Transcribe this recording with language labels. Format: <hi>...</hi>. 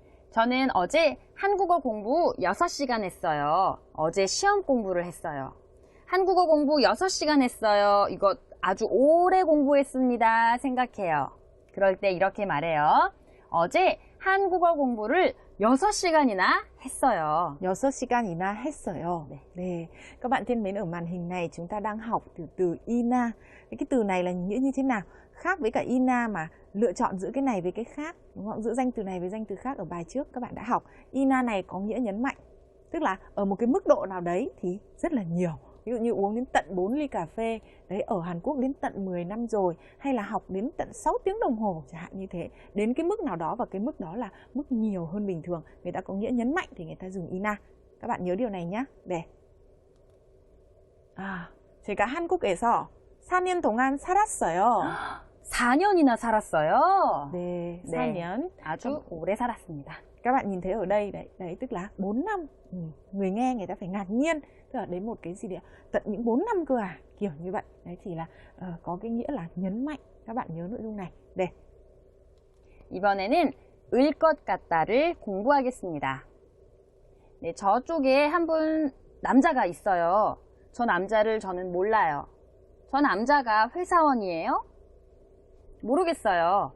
<ko>저는 어제 한국어 공부 6시간 했어요. 어제 시험 공부를 했어요. 한국어 공부 6시간 했어요. 이거 아주 오래 공부했습니다. 생각해요. 그럴 때 이렇게 말해요. 어제 한국어 공부를 6시간이나 했어요. 6시간이나 했어요. 네.</ko> <vi>Các bạn thân mến, ở màn hình này chúng ta đang học từ ina. Cái từ này là nghĩa như thế nào? Khác với cả ina mà lựa chọn giữa cái này với cái khác, đúng không? Giữa danh từ này với danh từ khác ở bài trước các bạn đã học. Ina này có nghĩa nhấn mạnh. Tức là ở một cái mức độ nào đấy thì rất là nhiều. Ví dụ như uống đến tận 4 ly cà phê, đấy ở Hàn Quốc đến tận 10 năm rồi, hay là học đến tận 6 tiếng đồng hồ chẳng hạn như thế. Đến cái mức nào đó và cái mức đó là mức nhiều hơn bình thường. Người ta có nghĩa nhấn mạnh thì người ta dùng ina. Các bạn nhớ điều này nhé. 네.</vi> <ko>제가 한국에서 4년 동안 살았어요. 4년이나 살았어요. 네, 네. 4년. 아주 오래 살았습니다.</ko> <vi>Các bạn nhìn thấy ở đây đấy tức là 4 năm. Người nghe người ta phải ngạc nhiên, tức là đến một cái gì đấy tận những 4 năm cơ à, kiểu như vậy. Đấy thì là có cái nghĩa là nhấn mạnh. Các bạn nhớ nội dung này. 네.</vi> <ko>이번에는 을 것 같다를 공부하겠습니다. 네, 저쪽에 한 분 남자가 있어요. 저 남자를 저는 몰라요. 저 남자가 회사원이에요? 모르겠어요.</ko>